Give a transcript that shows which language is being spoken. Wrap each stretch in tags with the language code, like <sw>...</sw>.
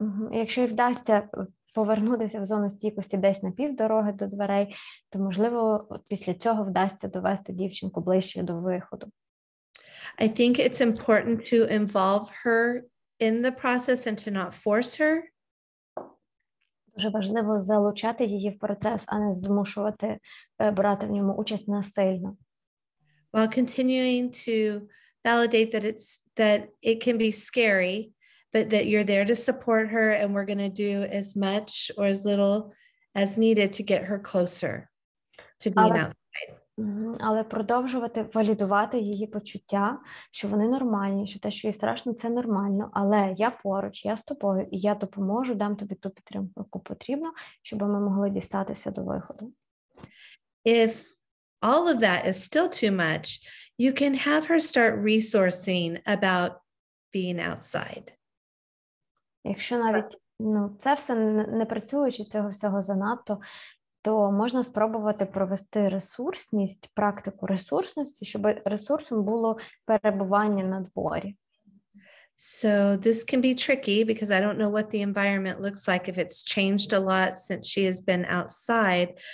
<uk>Якщо їй вдасться повернутися в зону стійкості десь на півдороги до дверей, то, можливо, після цього вдасться довести дівчинку ближче до виходу.</uk> <en>I think it's important to involve her in the process and to not force her.</en> <uk>Дуже важливо залучати її в процес, а не змушувати брати в ньому участь насильно.</uk> <en>While continuing to validate that it can be scary, but that you're there to support her and we're going to do as much or as little as needed to get her closer to being outside.</en> <uk>Але продовжувати валідувати її почуття, що вони нормальні, що те, що їй страшно, це нормально, але я поруч, я з тобою, і я допоможу, дам тобі ту підтримку, яку потрібно, щоб ми могли дістатися до виходу.</uk> <en>If all of that is still too much, you can have her start resourcing about being outside.</en> <uk>Якщо навіть це все не працюючи, цього всього занадто, то можна спробувати провести ресурсність, практику ресурсності, щоб ресурсом було перебування на дворі.</uk> <en>So this can be tricky because I don't know what the environment looks like if it's changed a lot since she has been outside.</en>